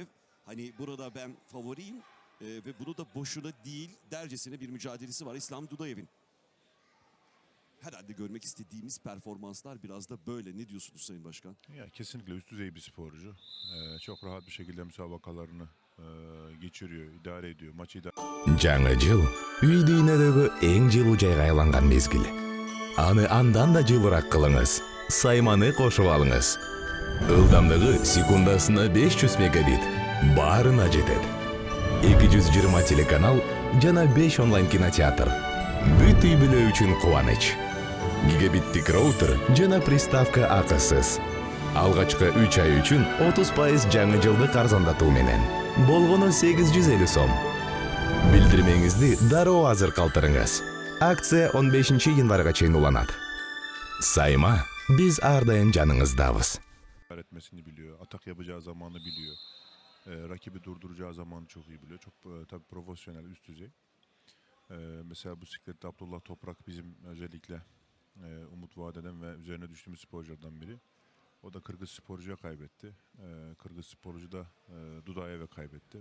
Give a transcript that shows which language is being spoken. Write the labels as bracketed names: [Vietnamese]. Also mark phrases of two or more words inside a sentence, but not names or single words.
[Turkish] Hani burada ben favoriyim ve bunu da boşuna değil dercesine bir mücadelesi var İslam Dudayev'in. Herhalde görmek istediğimiz performanslar biraz da böyle. Ne diyorsunuz Sayın Başkan? Ya kesinlikle üst düzey bir sporcu. Çok rahat bir şekilde müsabakalarını geçiriyor, idare ediyor. Maçı idare [Kyrgyz] Жаңы жыл үй дүйнөдөгү эң жылуу жайга айланган мезгил. Аны андан да жылыраак кылыңыз. Сайманы кошуп алыңыз. Ылдамдыгы секундасына 500 мегабит. Баарына жетет. 220 телеканал жана 5 онлайн кинотеатр. Бүт үй бүлө үчүн кубаныч. Гигабиттик роутер жана приставка акысыз. Алгачкы 3 ай үчүн 30% жаңы жылдык арзандатуу менен. Болгону 850 сом. Билдирмеңизди дароо азыр калтырыңыз. Акция 15 январга чейин уланат. Сайма, биз ар дайым жаныңыздабыз. [Turkish] etmesini biliyor. Atak yapacağı zamanı biliyor. Rakibi durduracağı zamanı çok iyi biliyor. Çok tabii profesyonel, üst düzey. Mesela bu siklette Abdullah Toprak bizim özellikle umut vaat eden ve üzerine düştüğümüz sporculardan biri. O da Kırgız sporcuya kaybetti. Kırgız sporcu da Dudayev'e kaybetti.